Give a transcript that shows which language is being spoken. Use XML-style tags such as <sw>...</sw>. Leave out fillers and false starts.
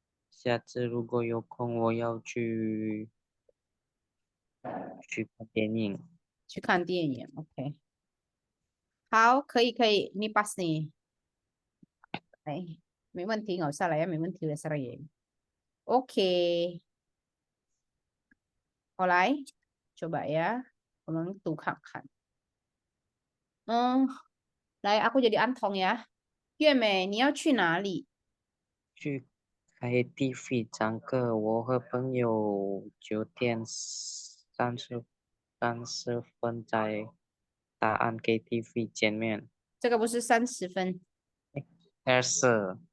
<zh>下次如果有空，我要去看电影。去看电影，OK。好，可以可以，</zh> <id>ini pas nih。</id> <zh>哎，没问题，</zh> <id>nggak usah lah ya，</id> <zh>没问题的</zh> <id>sering。</id> <zh>OK，后来</zh> <id>coba ya，</id> <zh>我们读看看。嗯，来，</zh> <id>aku jadi Antong ya。</id> <zh>月美，你要去哪里？去 KTV 唱歌，我和朋友9点30分在大安 KTV 见面。这个不是30分。 24，</zh>